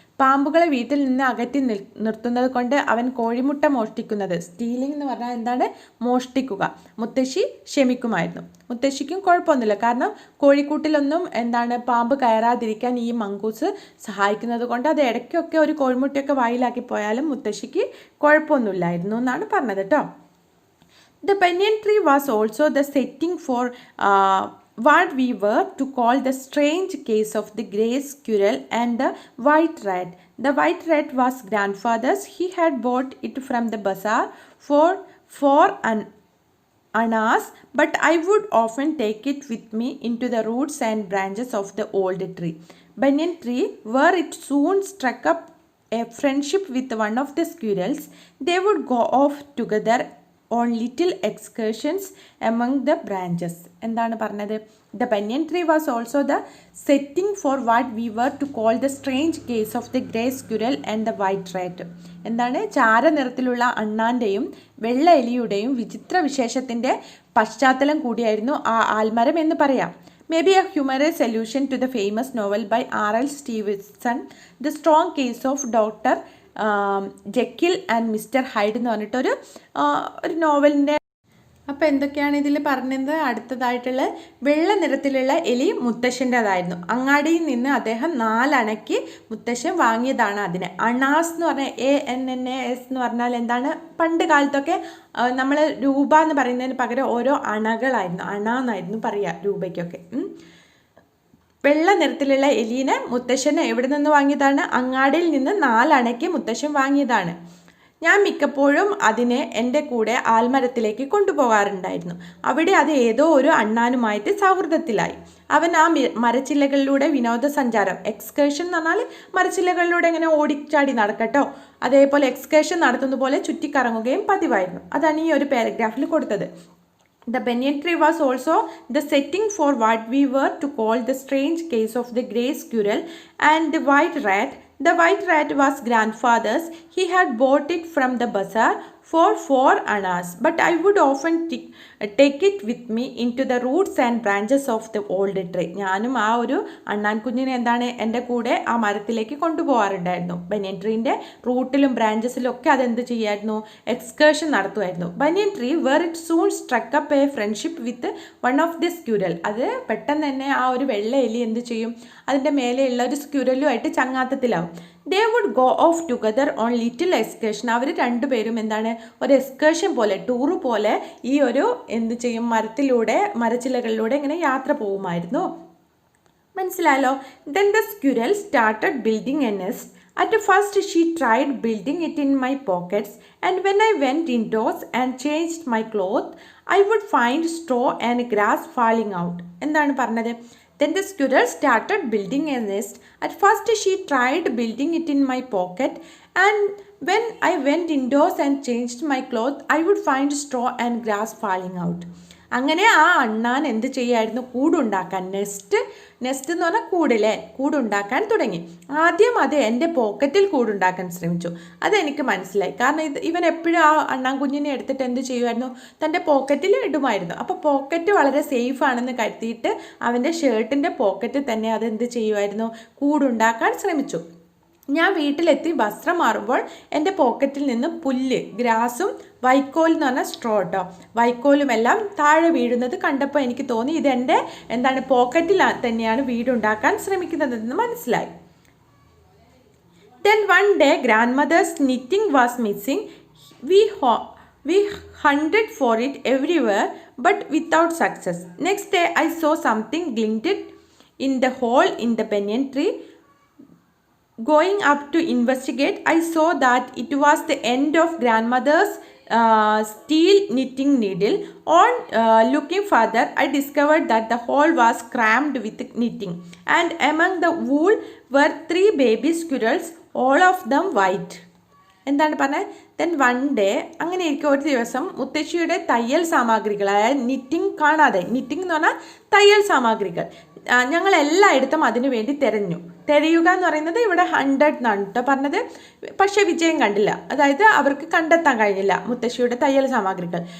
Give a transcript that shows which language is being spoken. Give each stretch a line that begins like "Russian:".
Malayalam: പാമ്പുകളെ വീട്ടിൽ നിന്ന് അകറ്റി നിർത്തുന്നത് കൊണ്ട് അവൻ കോഴിമുട്ട മോഷ്ടിക്കുന്നത്, സ്റ്റീലിംഗ് എന്ന് പറഞ്ഞാൽ എന്താണ്? മോഷ്ടിക്കുക, മുത്തശ്ശി ക്ഷമിക്കുമായിരുന്നു. മുത്തശ്ശിക്കും കുഴപ്പമൊന്നുമില്ല, കാരണം കോഴിക്കൂട്ടിലൊന്നും എന്താണ് പാമ്പ് കയറാതിരിക്കാൻ ഈ മംഗൂസ് സഹായിക്കുന്നത് കൊണ്ട് അത് ഇടയ്ക്കൊക്കെ ഒരു കോഴിമുട്ടയൊക്കെ വായിലാക്കി പോയാലും മുത്തശ്ശിക്ക് കുഴപ്പമൊന്നുമില്ലായിരുന്നു എന്നാണ് പറഞ്ഞത് കേട്ടോ.
English: The banyan tree was also the setting for what we were to call the strange case of the grey squirrel and the white rat. The white rat was grandfather's. He had bought it from the bazaar for an annas, but I would often take it with me into the roots and branches of the old tree. Banyan tree, where it soon struck up a friendship with one of the squirrels. They would go off together on little excursions among the branches.
Malayalam: എന്താണ് പറഞ്ഞത്?
English: The banyan tree was also the setting for what we were to call the strange case of the grey squirrel and the white rat.
Malayalam: എന്താണ്? ചാരനിറത്തിലുള്ള അണ്ണാൻ്റെയും വെള്ള എലിയുടെയും വിചിത്ര വിശേഷത്തിൻ്റെ പശ്ചാത്തലം കൂടിയായിരുന്നു ആ ആൽമരം എന്ന് പറയാം.
English: Maybe a humorous allusion to the famous novel by R.L. Stevenson, The Strong Case of Dr.
Malayalam: ജെക്കിൽ and mister hide എന്ന് പറഞ്ഞിട്ടൊരു നോവലിൻ്റെ. അപ്പോൾ എന്തൊക്കെയാണ് ഇതിൽ പറഞ്ഞത്? അടുത്തതായിട്ടുള്ള വെള്ള നിറത്തിലുള്ള എലി മുത്തശ്ശൻ്റെതായിരുന്നു. അങ്ങാടിയിൽ നിന്ന് അദ്ദേഹം 4 അണയ്ക്ക് മുത്തശ്ശൻ വാങ്ങിയതാണ് അതിനെ. അണാസ് എന്ന് പറഞ്ഞാൽ ANNAS എന്ന് പറഞ്ഞാൽ എന്താണ്? പണ്ട് കാലത്തൊക്കെ നമ്മൾ രൂപ എന്ന് പറയുന്നതിന് പകരം ഓരോ അണകളായിരുന്നു, അണ എന്നായിരുന്നു പറയുക രൂപയ്ക്കൊക്കെ. വെള്ള നിറത്തിലുള്ള എലീനെ മുത്തശ്ശന് എവിടെ നിന്ന് വാങ്ങിയതാണ്? അങ്ങാടിയിൽ നിന്ന് 4 അണയ്ക്ക് മുത്തശ്ശൻ വാങ്ങിയതാണ്. ഞാൻ മിക്കപ്പോഴും അതിനെ എൻ്റെ കൂടെ ആൽമരത്തിലേക്ക് കൊണ്ടുപോകാറുണ്ടായിരുന്നു. അവിടെ അത് ഏതോ ഒരു അണ്ണാനുമായിട്ട് സൗഹൃദത്തിലായി. അവൻ ആ മരച്ചില്ലകളിലൂടെ വിനോദസഞ്ചാരം, എക്സ്കേർഷൻ എന്ന് പറഞ്ഞാൽ മരച്ചില്ലകളിലൂടെ ഇങ്ങനെ ഓടിച്ചാടി നടക്കട്ടോ, അതേപോലെ എക്സ്കേർഷൻ നടത്തുന്ന പോലെ ചുറ്റിക്കറങ്ങുകയും പതിവായിരുന്നു. അതാണ് ഈ ഒരു പാരഗ്രാഫിൽ കൊടുത്തത്.
English: The banyan tree was also the setting for what we were to call the strange case of the grey squirrel and the white rat. The white rat was grandfather's. He had bought it from the bazaar for 4 annas, but I would often take it with me into the roots and branches of the old tree.
Malayalam: ഞാനും ആ ഒരു അണ്ണാൻ കുഞ്ഞിനെ എന്താണ് എൻ്റെ കൂടെ ആ മരത്തിലേക്ക് കൊണ്ടുപോകാറുണ്ടായിരുന്നു. ബനിയൻ ട്രീൻ്റെ റൂട്ടിലും ബ്രാഞ്ചസിലും ഒക്കെ അതെന്ത് ചെയ്യായിരുന്നു? Excursion നടത്തുമായിരുന്നു.
English: Banyan tree where it soon struck up a friendship with one of the squirrel.
Malayalam: അത് പെട്ടെന്ന് തന്നെ ആ ഒരു വെള്ള എലി എന്ത് ചെയ്യും? അതിൻ്റെ മേലെയുള്ള ഒരു സ്ക്യൂരലുമായിട്ട് ചങ്ങാത്തത്തിലാവും.
English: They would go off together on little excursion.
Malayalam: അവർ രണ്ടുപേരും എന്താണ്? ഒരു എക്സ്കേർഷൻ പോലെ, ടൂറ് പോലെ ഈ ഒരു എന്ത് ചെയ്യും? മരച്ചില്ലകളിലൂടെ ഇങ്ങനെ യാത്ര പോകുമായിരുന്നു. മനസ്സിലായല്ലോ?
English: Then the squirrel started building a nest. At first she tried building it in my pockets, and when I went indoors and changed my clothes, I would find straw and grass falling out.
Malayalam: എന്താണ് പറഞ്ഞത്?
English: Then the squirrel started building a nest. At first she tried building it in my pocket, and when I went indoors and changed my clothes, I would find straw and grass falling out.
Malayalam: അങ്ങനെ ആ അണ്ണാൻ എന്ത് ചെയ്യായിരുന്നു? കൂടുണ്ടാക്കാൻ, nest എന്ന് പറഞ്ഞാൽ കൂടില്ലേ, കൂടുണ്ടാക്കാൻ തുടങ്ങി. ആദ്യം അത് എൻ്റെ പോക്കറ്റിൽ കൂടുണ്ടാക്കാൻ ശ്രമിച്ചു. അതെനിക്ക് മനസ്സിലായി. കാരണം ഇവൻ എപ്പോഴും ആ അണ്ണാൻ കുഞ്ഞിനെ എടുത്തിട്ട് എന്ത് ചെയ്യുമായിരുന്നു? തൻ്റെ പോക്കറ്റിൽ ഇടുമായിരുന്നു. അപ്പോൾ പോക്കറ്റ് വളരെ സേഫ് ആണെന്ന് കരുതിയിട്ട് അവൻ്റെ ഷർട്ടിൻ്റെ പോക്കറ്റിൽ തന്നെ അതെന്ത് ചെയ്യുമായിരുന്നു? കൂടുണ്ടാക്കാൻ ശ്രമിച്ചു. ഞാൻ വീട്ടിലെത്തി വസ്ത്രം മാറുമ്പോൾ എൻ്റെ പോക്കറ്റിൽ നിന്ന് പുല്ല്, ഗ്രാസും വൈക്കോൽ എന്ന് പറഞ്ഞാൽ സ്ട്രോ കേട്ടോ, വൈക്കോലും എല്ലാം താഴെ വീഴുന്നത് കണ്ടപ്പോൾ എനിക്ക് തോന്നി ഇതെൻ്റെ പോക്കറ്റിൽ തന്നെയാണ് വീടുണ്ടാക്കാൻ ശ്രമിക്കുന്നതെന്ന് മനസ്സിലായി.
English: Then one day grandmother's knitting was missing. We hunted for it everywhere but without success. Next day I saw something glinted in the hole in the banyan tree. Going up to investigate, I saw that it was the end of grandmother's steel knitting needle. On looking further, I discovered that the hole was crammed with knitting, and among the wool were 3 baby squirrels, all of them white.
Malayalam: എന്താണ് പറഞ്ഞത്?
English: then one day,
Malayalam: അങ്ങനെ ഇരിക്കും ഒരു ദിവസം മുത്തശ്ശിയുടെ തയ്യൽ സാമഗ്രികൾ, അതായത് നിറ്റിംഗ് കാണാതെ, നിറ്റിംഗ് എന്ന് പറഞ്ഞാൽ തയ്യൽ സാമഗ്രികൾ ഞങ്ങൾ എല്ലായിടത്തും അതിനു വേണ്ടി തിരയുക എന്ന് പറയുന്നത് ഇവിടെ 100 എന്നാണ് കേട്ടോ പറഞ്ഞത്. പക്ഷേ വിജയം കണ്ടില്ല, അതായത് അവർക്ക് കണ്ടെത്താൻ കഴിഞ്ഞില്ല മുത്തശ്ശിയുടെ തയ്യൽ സാമഗ്രികൾ.